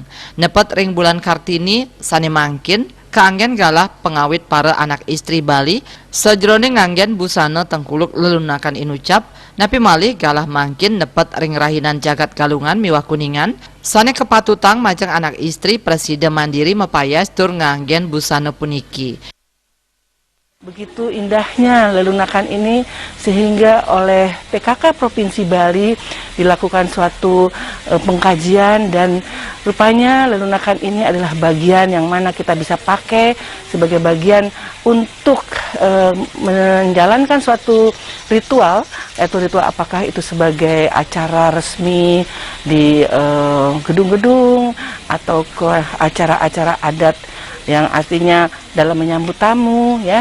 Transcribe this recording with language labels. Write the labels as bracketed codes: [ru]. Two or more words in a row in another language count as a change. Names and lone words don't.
[ban] Nepet ring bulan Kartini sane mangkin keanggen galah pengawit para anak istri Bali sajroning nganggen busana tengkuluk lelunakan inucap napi malih galah mangkin nepet ring rahinan jagat galungan miwah kuningan sane kepatutang majang anak istri Presiden Mandiri mepayas tur nganggen busana puniki. [id] Begitu indahnya lelunakan ini sehingga oleh PKK Provinsi Bali dilakukan suatu pengkajian dan rupanya lelunakan ini adalah bagian yang mana kita bisa pakai sebagai bagian untuk menjalankan suatu ritual, yaitu ritual apakah itu sebagai acara resmi di gedung-gedung atau ke acara-acara adat yang artinya dalam menyambut tamu ya.